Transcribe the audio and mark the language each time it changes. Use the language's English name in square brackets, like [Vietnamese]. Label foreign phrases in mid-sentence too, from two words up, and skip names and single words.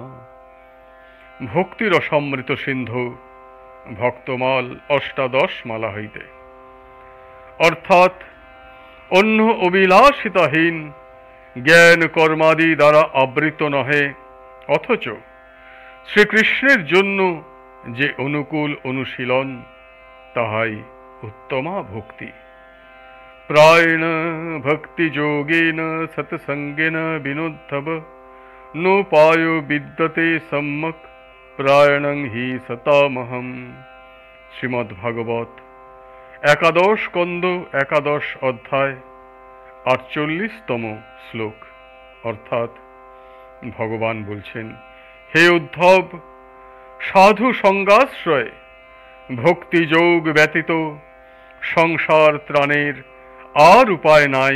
[Bangla] ভক্তিরসমৃত সিন্ধু ভক্তমাল অষ্টাদশ মালা হইতে, অর্থাৎ অন্য অভিলাষিতাহীন জ্ঞান কর্মাদি দ্বারা আবৃত নহে, অথচ শ্রীকৃষ্ণের জন্য যে অনুকূল অনুশীলন, তাহাই উত্তমা ভক্তি। [Sanskrit] प्रायेण भक्तियोगेन सत्संगेन विनोद्धव नोपायो विद्यते सम्यक् प्रायणं हि सतामहम्। [Bangla] শ্রীমদ্ভাগবত একাদশ স্কন্ধ একাদশ অধ্যায় ৪৮তম শ্লোক। অর্থাৎ ভগবান বলছেন, হে উদ্ধব, সাধু সঙ্গাশ্রয় ভক্তিযোগ ব্যতীত সংসার ত্রাণের আর উপায় নাই।